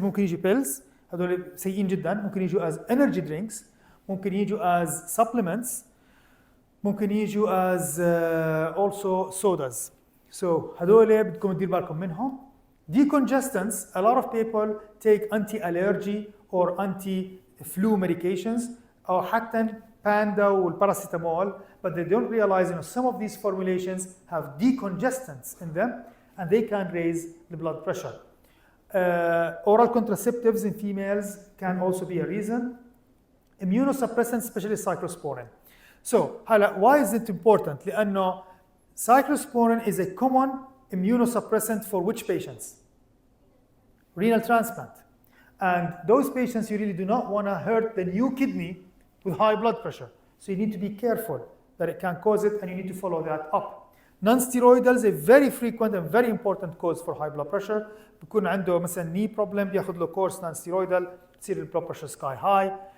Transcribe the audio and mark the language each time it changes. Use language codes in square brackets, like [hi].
[ar] ممكن يجي pills هذول سيئين جدا. ممكن يجوا [en] as energy drinks. [ar] ممكن يجوا [en] as supplements. [ar] ممكن يجوا [en] as also sodas. So [ar] هذول بدكم تدير بالكم منهم. [en] Decongestants, a lot of people take anti-allergy or anti-flu medications or [ar] حتى Panda والباراسيتامول, [en] but they don't realize some of these formulations have decongestants in them and they can raise the blood pressure. Oral contraceptives in females can also be a reason. Immunosuppressants, especially cyclosporin. So, why is it important? [ar] لأنه [en] cyclosporin is a common immunosuppressant for which patients? Renal transplant. And those patients, you really do not want to hurt the new kidney with high blood pressure. So you need to be careful that it can cause it and you need to follow that up. Non-steroidals, a very frequent and very important cause for high blood pressure. [ar] بيكون عنده مثلا [en] knee problem [ar] بياخذ له كورس non-steroidal تصير ال [en] blood pressure sky high.